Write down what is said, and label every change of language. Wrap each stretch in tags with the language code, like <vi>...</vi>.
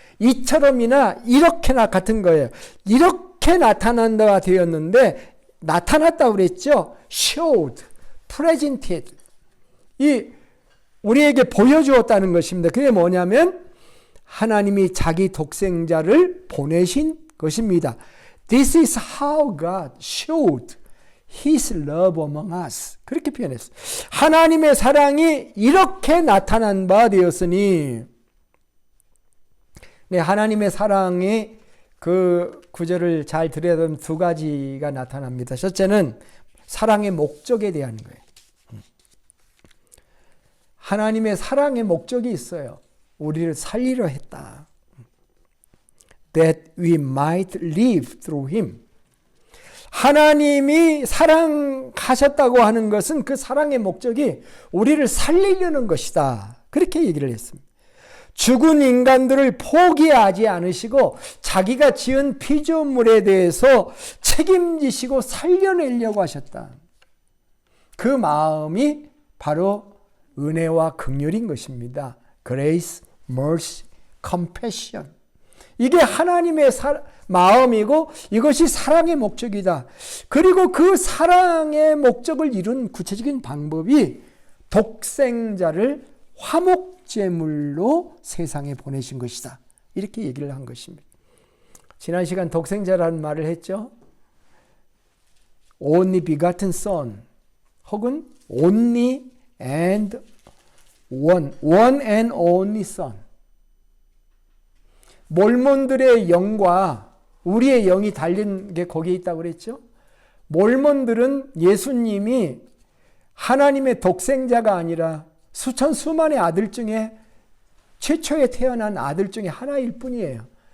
<ko>이처럼이나 이렇게나 같은 거예요. 이렇게 나타난다가 되었는데 나타났다 그랬죠.</ko> <en>showed, presented.</en> <ko>이 우리에게 보여주었다는 것입니다. 그게 뭐냐면 하나님이 자기 독생자를 보내신 것입니다.</ko> <en>This is how God showed His love among us.</en> <ko>그렇게 표현했어요. 하나님의 사랑이 이렇게 나타난 바 되었으니, 네, 하나님의 사랑이 그 구절을 잘 들여다보면 두 가지가 나타납니다. 첫째는 사랑의 목적에 대한 거예요. 하나님의 사랑의 목적이 있어요. 우리를 살리려 했다.</ko> <en>That we might live through Him.</en> <ko>하나님이 사랑하셨다고 하는 것은 그 사랑의 목적이 우리를 살리려는 것이다. 그렇게 얘기를 했습니다. 죽은 인간들을 포기하지 않으시고 자기가 지은 피조물에 대해서 책임지시고 살려내려고 하셨다. 그 마음이 바로 은혜와 긍휼인 것입니다.</ko> <en>Grace, mercy, compassion.</en> <ko>이게 하나님의 마음이고 이것이 사랑의 목적이다. 그리고 그 사랑의 목적을 이룬 구체적인 방법이 독생자를 화목제물로 세상에 보내신 것이다. 이렇게 얘기를 한 것입니다. 지난 시간 독생자라는 말을 했죠.</ko> <en>Only begotten son</en> <ko>혹은</ko> <en>only and one and only son.</en> <ko>몰몬들의 영과 우리의 영이 달린 게 거기에 있다고 그랬죠. 몰몬들은 예수님이 하나님의 독생자가 아니라 수천 수만의 아들 중에 최초에 태어난 아들 중에 하나일 뿐이에요.</ko>